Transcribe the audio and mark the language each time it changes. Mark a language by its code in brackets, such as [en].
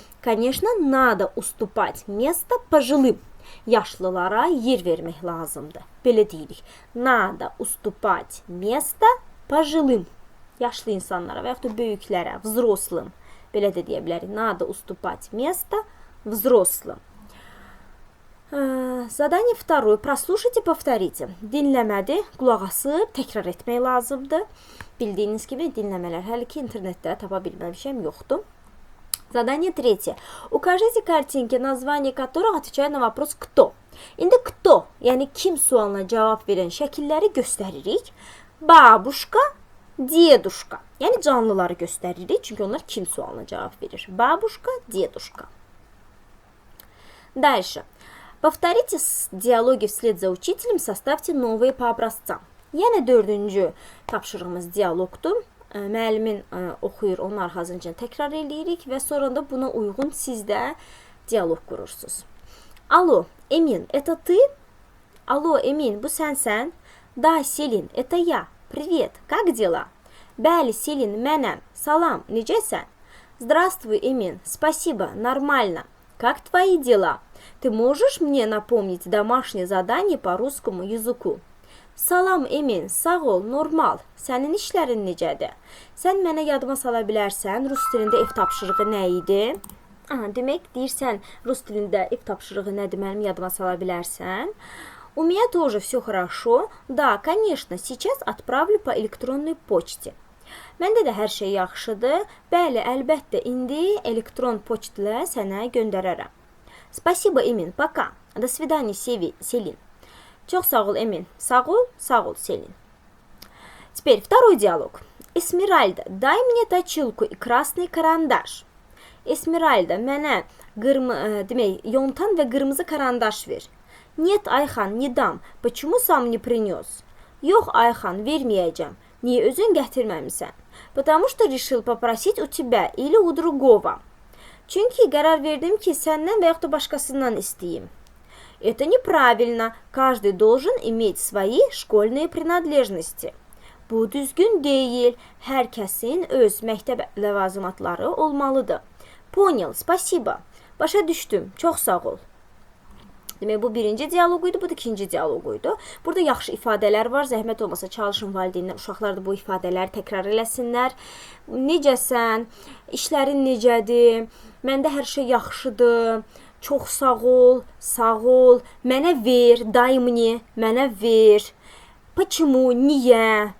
[ru] Конечно, надо уступать место пожилым. [az] Yaşlılara yer vermək lazımdır. Belə deyirik. [ru] Надо уступать место пожилым. [az] Yaşlı insanlara və yaxud da böyüklərə, [ru] взрослым. [az] Belə də deyə bilərik. [ru] Надо уступать место взрослым. Задание второе. Прослушайте, повторите. [az] Dinləmədi, qulaq asıb, təkrar etmək lazımdır. Bildiyiniz kimi dinləmələr hələ ki internetdə tapa bilməmişəm, yoxdur. [ru] Задание третье. Укажите картинки, название которых отвечает на вопрос «кто». [az] İndi [ru] кто, [az] yəni kim sualına cavab verən şəkilləri göstəririk. Babuşka, deduşka. Yəni canlıları göstəririk, çünki onlar kim sualına cavab verir. Babuşka, deduşka. [ru] Дальше. Повторите диалоги вслед за учителем, составьте новые по образцам. [az] Yəni dördüncü tapşırığımız dialoqdur. Müəllimin oxuyur, onun arxasınca təkrar eləyirik və sonra da buna uyğun siz də dialoq qurursunuz. Alo, Emin, [ru] это ты? [az] Alo, Emin, bu sənsən? [ru] Da, Selin, это я. Привет, как дела? [az] Bəli, Selin, mənəm. Salam, necəsən? [ru] Здравствуй, Emin. Спасибо, нормально. Как твои дела? Ты можешь мне напомнить домашнее задание по русскому языку? [az] Salam, Emin, sağ ol, normal. Sənin işlərin necədir? Sən mənə yadıma sala bilərsən, rus dilində ev tapşırığı nə idi? Demək, deyirsən, rus dilində ev tapşırığı nədir, mənim yadıma sala bilərsən? [ru] У меня тоже все хорошо. Да, конечно, сейчас отправлю по электронной почте. [az] Məndə də hər şey yaxşıdır. Bəli, əlbəttə, indi elektron poçtla sənə göndərərəm. [ru] Спасибо, Emin, пока. До свидания, Selin. [az] Çox sağ ol, Emin. Sağ ol, Selin. [ru] Теперь второй диалог. Эсмеральда, дай мне точилку и красный карандаш. [az] Эсмеральда, mənə demək, yontan və qırmızı karandaş ver. [ru] Нет, Ayxan, не dam. Почему сам не принес? [az] Yox, Ayxan, verməyəcəm. Niyə özün gətirməmisən? [ru] Потому что решил попросить у тебя или у другого. [az] Çünki qərar verdim ki, səndən və yaxud da başqasından istəyim. [ru] Это неправильно. Каждый должен иметь свои школьные принадлежности. [az] Bu düzgün deyil. Hər kəsin öz məktəb ləvazimatları olmalıdır. [ru] Понял, спасибо. [az] Başa düşdüm, çox sağ ol. Demək, bu birinci dialoquydu, bu da ikinci dialoquydu. Burada yaxşı ifadələr var. Zəhmət olmasa çalışın valideynlər, uşaqlar da bu ifadələri təkrar eləsinlər. Necəsən? İşlərin necədir? Məndə hər şey yaxşıdır. Çox sağ ol, sağ ol. Mənə ver, [ru] дай мне, [az] mənə ver. [ru] Почему, [az] niyə?